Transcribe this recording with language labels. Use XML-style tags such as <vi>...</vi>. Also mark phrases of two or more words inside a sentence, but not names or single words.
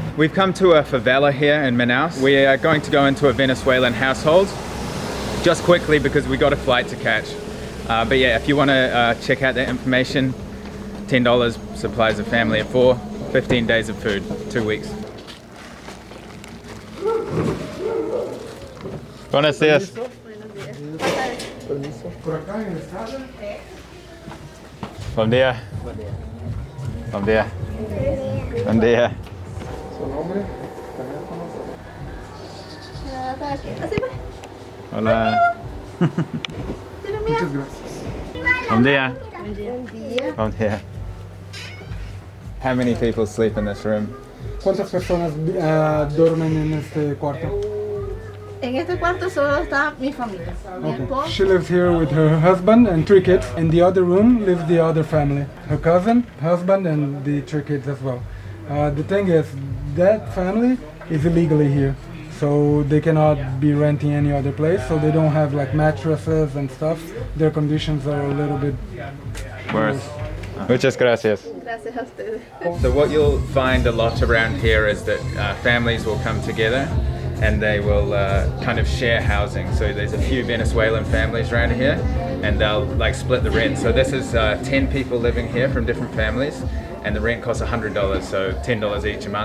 <en>We've come to a favela here in Manaus. We are going to go into a Venezuelan household just quickly because we got a flight to catch. But yeah, if you want to check out that information, $10 supplies a family of 4, 15 days of food, 2 weeks.</en> <es>Buenos días.</es> <pt>Bom dia. Bom dia. Bom dia.</pt> <es>Hola. Muchas gracias.</es> <pt>Bom dia. Bom dia.</pt> <en>How many people sleep in this room?</en> <es>¿Cuántas personas duermen en este cuarto? En este cuarto solo está mi familia. Mi esposo.</es> <en>She lives here with her husband and 3 kids. In the other room lives the other family. Her cousin, husband, and the 3 kids as well. The thing is, that family is illegally here. So they cannot be renting any other place. So they don't have like mattresses and stuff. Their conditions are a little bit worse.</en> <es>Muchas gracias. Gracias a ustedes.</es> <en>So what you'll find a lot around here is that families will come together and they will kind of share housing. So there's a few Venezuelan families around here and they'll like split the rent. So this is 10 people living here from different families and the rent costs $100, so $10 each a month.</en>